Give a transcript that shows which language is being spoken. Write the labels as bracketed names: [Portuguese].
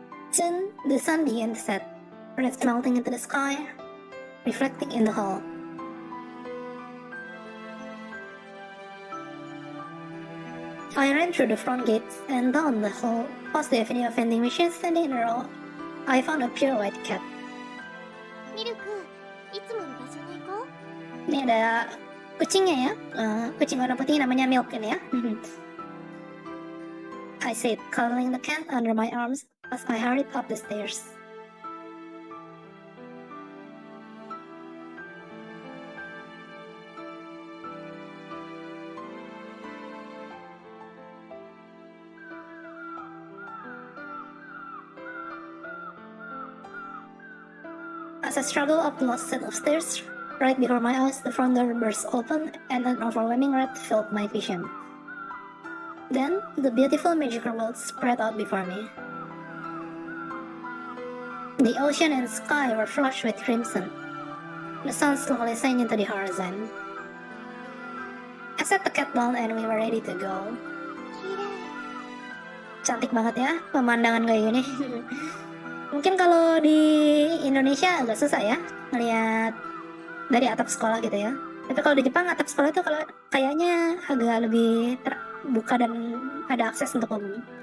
[English] Soon, the sun began to set, rays melting into the sky, reflecting in the hall. I ran through the front gates and down the hall, past the avenue of vending machines standing in a row. I found a pure white cat. [Japanese] Milk, いつもの場所に行こう。 [Indonesian] Ini ada kucingnya ya, kucing warna putih namanya Milk ini ya. [English] I said, cuddling the cat under my arms as I hurried up the stairs. As I struggled up the last set of stairs, right before my eyes, the front door burst open and an overwhelming red filled my vision. Then, the beautiful magical world spread out before me. The ocean and sky were flushed with crimson. The sun slowly sank into the horizon. I set the cat down and we were ready to go. [Indonesian] Cantik banget ya pemandangan kayak gini. Mungkin kalau di Indonesia agak susah ya ngeliat dari atap sekolah gitu ya. Tapi kalau di Jepang atap sekolah itu kalau kayaknya agak lebih terbuka dan ada akses untuk umum.